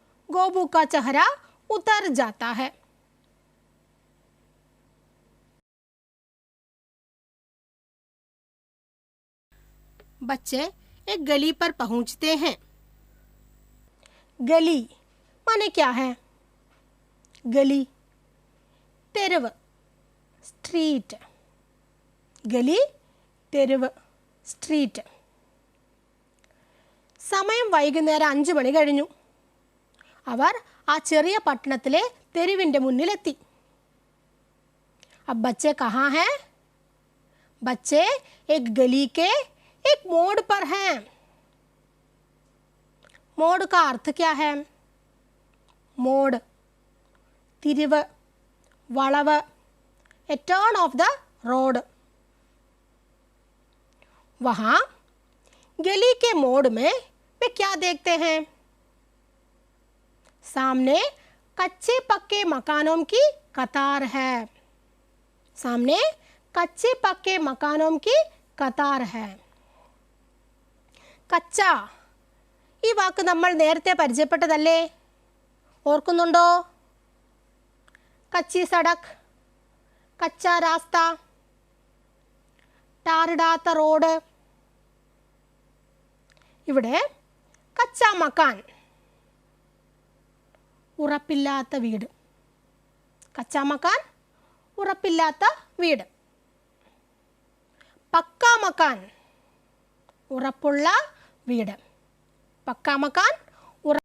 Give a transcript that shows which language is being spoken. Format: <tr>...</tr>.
<hi>गोबू का चेहरा उतर जाता है. बच्चे एक गली पर पहुंचते हैं. गली माने क्या है?</hi> <ml>गली, തെരുവ്, സ്ട്രീറ്റ്. ഗലി, തെരുവ്, സ്ട്രീറ്റ്. സമയം വൈകുന്നേരം 5 മണി കഴിഞ്ഞു. അവർ ആ ചെറിയ പട്ടണത്തിലെ തെരുവിൻ്റെ മുന്നിലെത്തി.</ml> <hi>अब बच्चे कहाँ हैं? बच्चे एक गली के एक मोड़ पर हैं. मोड़ का अर्थ क्या है?</hi> <en>मोड़,</en> <ml>തിരിവ്, വളവ്,</ml> <en>a turn of the road.</en> <hi>वहाँ गली के मोड़ में वे क्या देखते हैं? सामने कच्चे पक्के मकानों की कतार है. सामने कच्चे पक्के मकानों की कतार है.</hi> <ml>കച്ച, ഈ വാക്ക് നമ്മൾ നേരത്തെ പരിചയപ്പെട്ടതല്ലേ? ഓർക്കുന്നുണ്ടോ?</ml> <hi>कच्ची सड़क, कच्चा रास्ता,</hi> <ml>ടാറിടാത്ത റോഡ്. ഇവിടെ കച്ചാ മക്കാൻ, ഉറപ്പില്ലാത്ത വീട്. കച്ചാ മക്കാൻ, ഉറപ്പില്ലാത്ത വീട്. പക്കാ മക്കാൻ, ഉറപ്പുള്ള വീട്. പക്കാ മക്കാൻ,</ml>